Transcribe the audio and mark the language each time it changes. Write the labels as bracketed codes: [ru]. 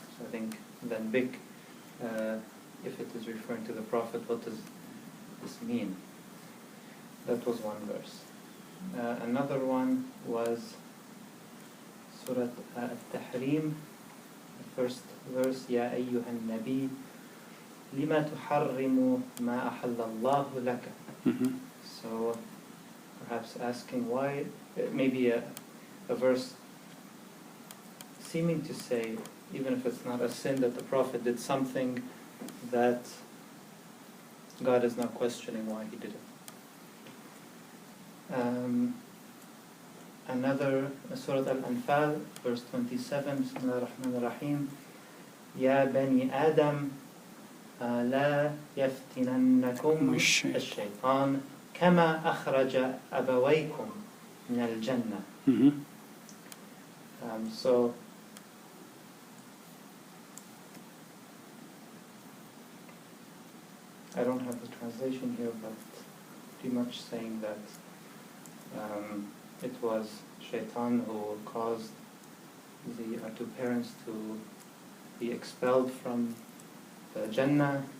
[en] So I think ذنبك, if it is referring to the Prophet, what does this mean? That was one verse. Another one was Surah Al-Tahrim, the first verse, [ar] يا أيها النبي لما تحرم ما أحل الله لك. [en] So perhaps asking why, maybe a verse seeming to say, even if it's not a sin, that the Prophet did something that God is not questioning why he did it. Another Surah Al-Anfal, verse 27, [ar] Bismillah ar-Rahman ar-Rahim, يا بني آدم لا يفتننكم الشيطان كما أخرج أبويكم من الجنة. [en] So I don't have the translation here, but pretty much saying that it was Shaitan who caused the two parents to be expelled from the Jannah.